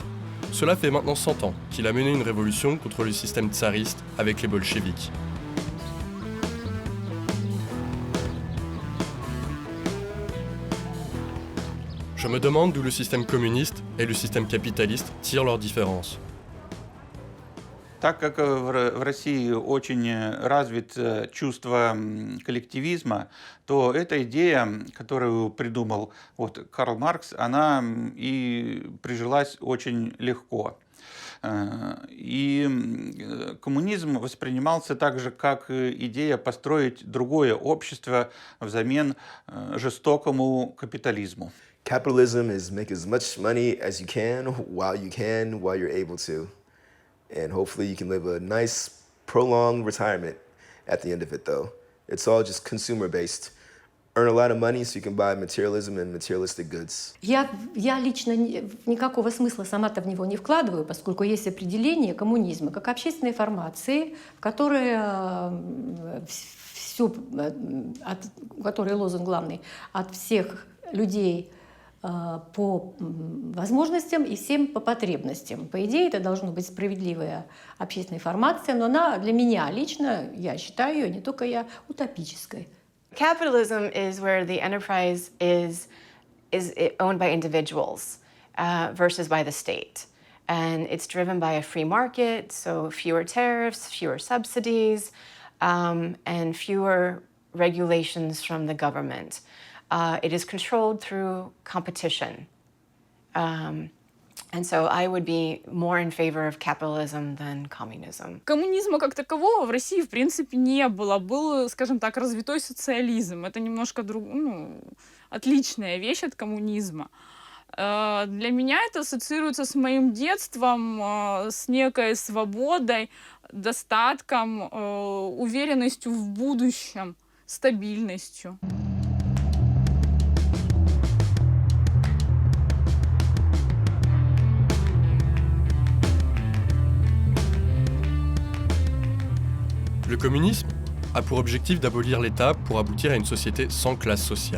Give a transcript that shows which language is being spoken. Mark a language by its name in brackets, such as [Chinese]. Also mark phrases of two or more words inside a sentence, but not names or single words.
[French] Cela fait maintenant 100 ans qu'il a mené une révolution contre le système tsariste avec les bolcheviks. Je me demande d'où le système communiste et le système capitaliste tirent leurs différences. [Russian] Так как в России очень развито чувство коллективизма, то эта идея, которую придумал Карл Маркс, она и прижилась очень легко. И коммунизм воспринимался также как идея построить другое общество взамен жестокому капитализму. [English] Capitalism is make as much money as you can, while you're able to. And hopefully you can live a nice, prolonged retirement at the end of it, though. It's all just consumer-based. Earn a lot of money so you can buy materialism and materialistic goods. [Russian] Я лично никакого смысла сама-то в него не вкладываю, поскольку есть определение коммунизма как общественной формации, которая который лозунг главный от всех людей по возможностям и всем по потребностям. По идее, это должна быть справедливая общественная формация, но она для меня лично, я считаю ее, не только я, утопической. [English] Capitalism is where the enterprise is owned by individuals versus by the state. And it's driven by a free market, so fewer tariffs, fewer subsidies, and fewer regulations from the government. It is controlled through competition. And so I would be more in favor of capitalism than communism. [Russian] Коммунизма как такового в России, в принципе, не было. Был, скажем так, развитой социализм. Это немножко отличная вещь от коммунизма. Для меня это ассоциируется с моим детством, с некой свободой, достатком, уверенностью в будущем, стабильностью. [French] Le communisme a pour objectif d'abolir l'État pour aboutir à une société sans classe sociale.